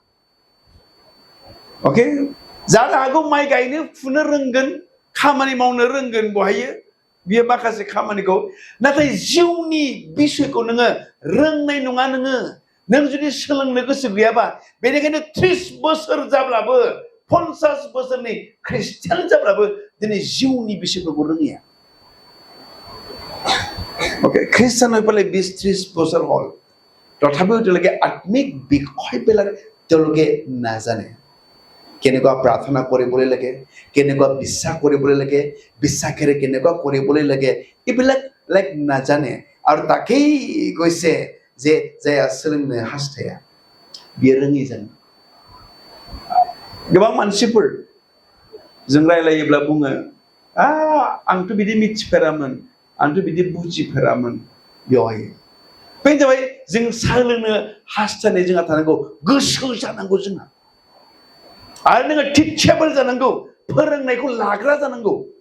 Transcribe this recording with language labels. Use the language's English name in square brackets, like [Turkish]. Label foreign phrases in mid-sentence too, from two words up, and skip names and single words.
[Bodo] ओके जानो हागौ माइ गायनो फुनो रोंगोन खामानि मावनो रोंगोन बहायो बियो माखासे खामानिखौ नाथाय जिउनि बिषयखौ नोङो रोंनाय नङा नों जुदि सोलोंनो गोसो गैयाबा बेनिखायनो 30 बोसोर जाब्लाबो 50 बोसोरनि ख्रिस्टियान जाब्लाबो दिनै जिउनि बिषयफोरखौ रोङिया [Assamese] ओके খ্রিস্টান হৈ পেলাই 20-30 বছৰ হ'ল তথাপিও তেওঁলোকে আত্মিক বিষয়বিলাক তেওঁলোকে নাজানে কেনেকুৱা প্ৰাৰ্থনা কৰিবলৈ লাগে কেনেকুৱা বিশ্বাস কৰিবলৈ লাগে বিশ্বাসেৰে কেনেকুৱা কৰিবলৈ লাগে এইবিলাক লাইক নাজানে আৰু তাকেই কৈছে যে [Bodo] जाया सोलोंनो हास्थाया बियो रोङि जागोन गोबां मानसिफोर जों रायलायोब्ला बुङो आंथ' बिदि मिथिफेरामोन आंथ' बिदि बुजिफेरामोन बेवहाय बेनो जाबाय जों सोलोंनो हास्थायनाय जोंहा थानांगौ गोसो जानांगौ जोंहा आरो नोङो टिचेबल जानांगौ फोरोंनायखौ लाग्रा जानांगौ